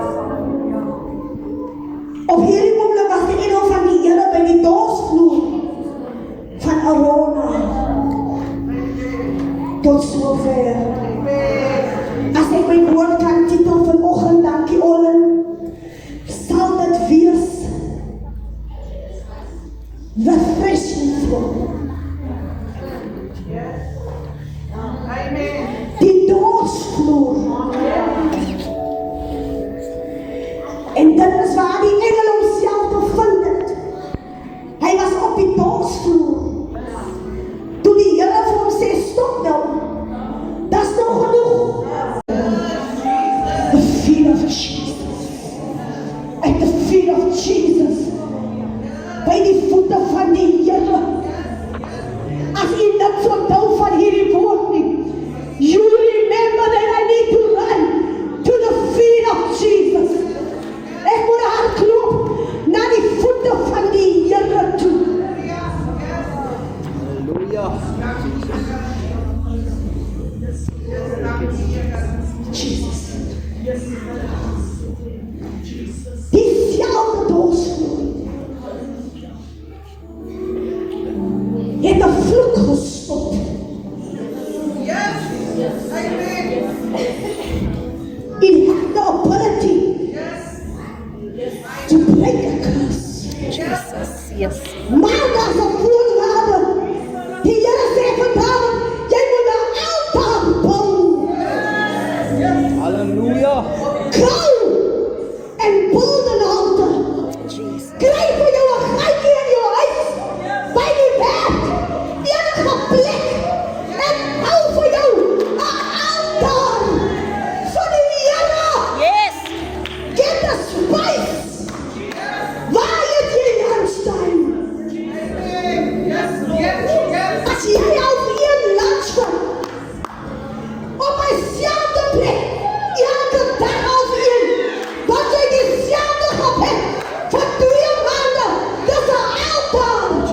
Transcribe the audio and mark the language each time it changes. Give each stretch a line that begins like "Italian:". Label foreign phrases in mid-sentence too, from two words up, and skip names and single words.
Afrikaans: Op hierdie oomblik was die engel van die Here by die dorsvloer van Arona. Tot sover. As ek my woord kan titel vanoggend, dankie Olen, sal dit wees
English: the threshing floor.
Afrikaans: Die dorsvloer. En dit is waar die engel homself bevind het. Hy was op die dorsvloer. Toe die Here vir hom sê, stop nou. Dis nou genoeg.
English: The feet of Jesus. At the feet of Jesus.
Afrikaans: By die voete van die Here. As u niks onthou van hierdie woord nie.
English: You remember that I need to run to the feet of Jesus.
Afrikaans: Ek moet hardloop na die voete van die Here toe. Halleluja. Jesus. Diezelfde dorsvloer het 'n vloek gestop.
English: It had the ability to break a curse. Jesus, yes.
Afrikaans: Maar daar's 'n voorwaarde. Die Here sê vir Dawid, jy moet 'n altaar bou. Halleluja.
English: Go and build an altar.
Afrikaans: Kry vir jou 'n gaatjie in jou huis, by die bed, enige plek, en hou vir jou 'n altaar vir die Here.
English: Yes. Get the spice.
Afrikaans: Waar het jy lunchtime? As jy al een lunchtime op dieselfde plek, elke dag al een, wat jy dieselfde gebed vir 2 maande, dis 'n altaar.